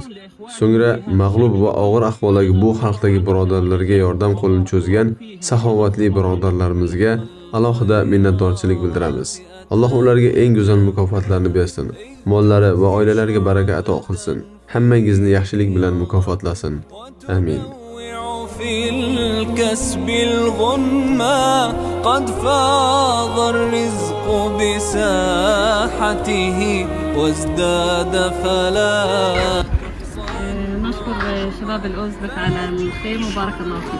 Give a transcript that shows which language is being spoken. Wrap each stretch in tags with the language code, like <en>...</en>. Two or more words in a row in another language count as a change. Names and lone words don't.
<uz>So'ngra mag'lub va og'ir ahvoldagi bu xalqdagi birodarlarga yordam qo'lini cho'zgan saxovatli birodarlarimizga alohida minnatdorchilik bildiramiz. Alloh ularga eng go'zal mukofotlarni bersin. Mollari va oilalariga baraka ato qilsin. Hammangizni yaxshilik bilan mukofotlasin. Amin.</uz> <ar>في الكسب الغنى قد فاض الرزق بساحته وازداد فلاح. نشكر شباب الأوزبك على الخيم وبارك الله فيك.</ar>